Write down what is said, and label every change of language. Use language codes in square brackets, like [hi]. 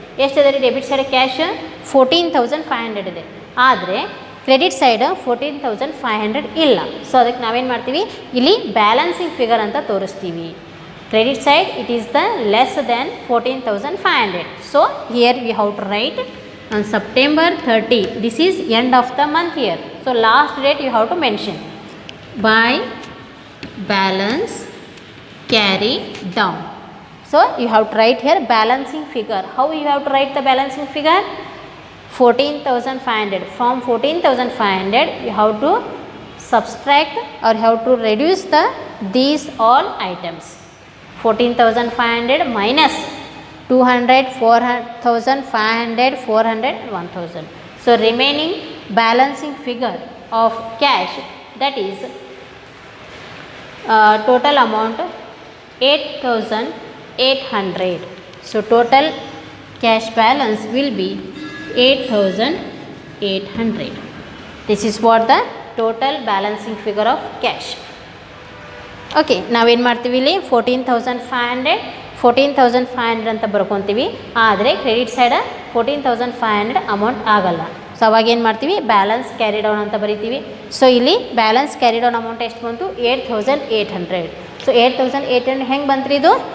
[kn] ಎಷ್ಟಿದೆ ರೀ debit side cash? 14,500 ಇದೆ. ಆದರೆ ಕ್ರೆಡಿಟ್ ಸೈಡ್ 14,500 ಇಲ್ಲ. ಸೊ ಅದಕ್ಕೆ ನಾವೇನು ಮಾಡ್ತೀವಿ, ಇಲ್ಲಿ ಬ್ಯಾಲೆನ್ಸಿಂಗ್ ಫಿಗರ್ ಅಂತ ತೋರಿಸ್ತೀವಿ. [en] Credit side it is the less than 14,500. So here we have to write on September 30. This is end of the month here. So last date you have to mention by balance carry down. So you have to write here balancing figure. How you have to write the balancing figure? 14,500. From 14,500 you have to subtract or you have to reduce these all items. 14,500 minus 200, 4,000, 500, 400, 1,000. So remaining balancing figure of cash, that is total amount 8,800. So total cash balance will be 8,800. This is what the total balancing figure of cash. [kn] Okay, ನಾವೇನು ಮಾಡ್ತೀವಿ ಇಲ್ಲಿ 14,500 ಅಂತ ಬರ್ಕೊತೀವಿ. ಆದರೆ credit side 14,500 amount ಆಗಲ್ಲ. So ಅವಾಗ ಏನು ಮಾಡ್ತೀವಿ, balance carry down ಅಂತ ಬರಿತೀವಿ. ಸೊ ಇಲ್ಲಿ ಬ್ಯಾಲೆನ್ಸ್ ಕ್ಯಾರಿ ಡೌನ್ ಅಮೌಂಟ್ ಎಷ್ಟು ಬಂತು? 8,800. ಸೊ 8,800 ಹೆಂಗೆ ಬಂತ್ರಿ ಇದು?